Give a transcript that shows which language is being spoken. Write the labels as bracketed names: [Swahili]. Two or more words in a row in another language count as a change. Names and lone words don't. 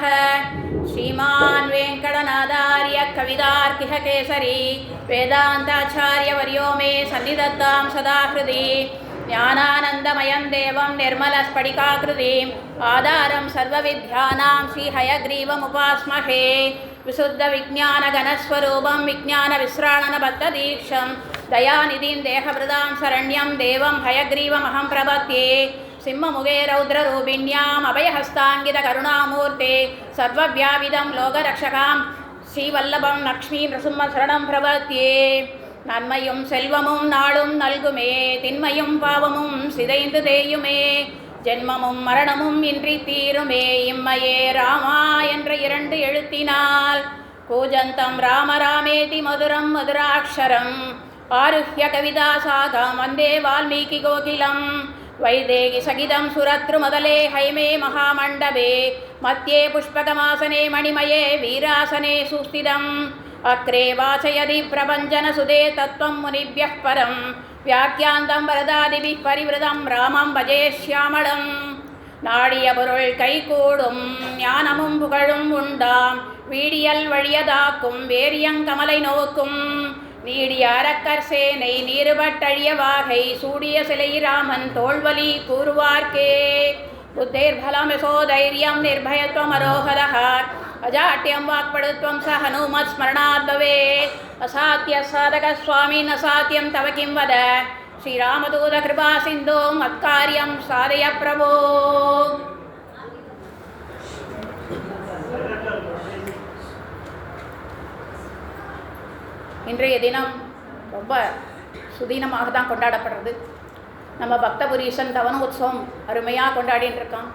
[Sanskrit] श्रीमान् वेङ्कटनाथार्य कवितार्किः केसरी वेदान्ताचार्यवर्यो मे सन्निधत्तां सदा हृदि ज्ञानानन्दमयं देवं निर्मलस्फटिकाकृतिम् आधारं सर्वविद्यानां श्रीहयग्रीवमुपास्महे विशुद्धविज्ञानघनस्वरूपं विज्ञानविश्राणनबद्धदीक्षं दयानिधिं देहभृतां शरण्यं देवं हयग्रीवमहं प्रपद्ये। सिंहमुखे रौद्ररूपिण्याम् अभयहस्ताङ्गितकरुणामूर्ते सर्वव्यापिदं लोकरक्षकां श्रीवल्लभं लक्ष्मीं नृसिंहशरणं प्रपद्ये। [Tamil] நன்மையும் செல்வமும் நாளும் நல்குமே திண்மையும் பாவமும் சிதைந்து தேயுமே ஜென்மமும் மரணமும் இன்றி தீருமே இம்மையே ராமா என்ற இரண்டு எழுத்தினால் [Sanskrit] कूजन्तं रामरामेति मधुरं मधुराक्षरम् आरुह्य कविता शाखां वन्दे वाल्मीकि कोकिलम् वैदेही सहितं सुरद्रु मतले हैमे महामण्डपे मध्ये पुष्पकमासने मणिमये वीरासने सुस्थितम् अग्रे वाचयति प्रपञ्चनसुदे तत्त्वं मुनिभ्यः परं व्याख्यान्तं वरदादिभिः परिवृतं रामं भजे श्यामलं [Tamil] நாடிய பொருள் கைகூடும் ஞானமும் புகழும் உண்டாம் வீடியல் வழியதாக்கும் வேரியங்கமலை நோக்கும் நீடிய அரக்கர் சேனை நீருபட்டழிய வாகை சூடிய சிலை ராமன் தோள்வலி கூறுவார்க்கே [Sanskrit] बुद्धिर्बलं यशोधैर्यं निर्भयत्वम् अरोगता अजाट्यं वाक्पडुत्वं स हनुमत् स्मरणात् भवेत् असाध्य साधक स्वामी न साध्यं तव किं वद श्रीरामदूत कृपा सिन्धो मत्कार्यं साधय प्रभो। [Tamil] இன்றைய தினம் ரொம்ப சுதீனமாக தான் கொண்டாடப்படுறது. நம்ம பக்தபுரீஷன் தவன உற்சவம் அருமையாக கொண்டாடின்னு இருக்கான்.